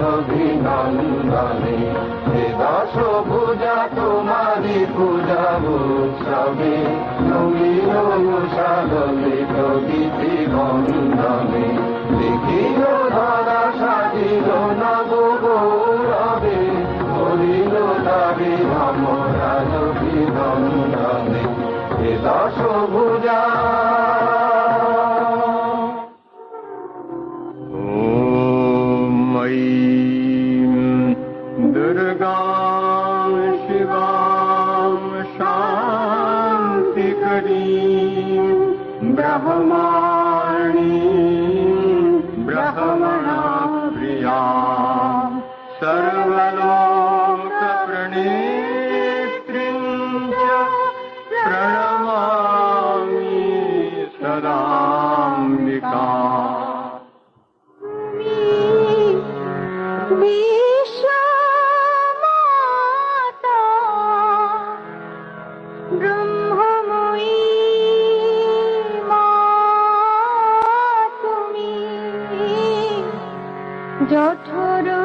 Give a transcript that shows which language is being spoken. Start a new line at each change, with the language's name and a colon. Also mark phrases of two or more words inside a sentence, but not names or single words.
Bangla: অভিনন্দনে এ দশ পূজা তোমারি পূজা উৎসবে নমিল উষালিত গীতি বন্দনে নিখিল ধরা সাজিল নব গৌরবে বলিল তারে নমরাজ অভিনন্দনে এ দশ পূজা
Sanskrit: दुर्गां शिवां शान्तिकरीं ब्रह्माणीं ब्रह्मणाप्रियां सर्वलोकप्रणेत्रीं च प्रणमामि सदाम्बिकाम्
Bangla: বিশ্বমাতা ব্রহ্মময়ী মা তুমি জঠর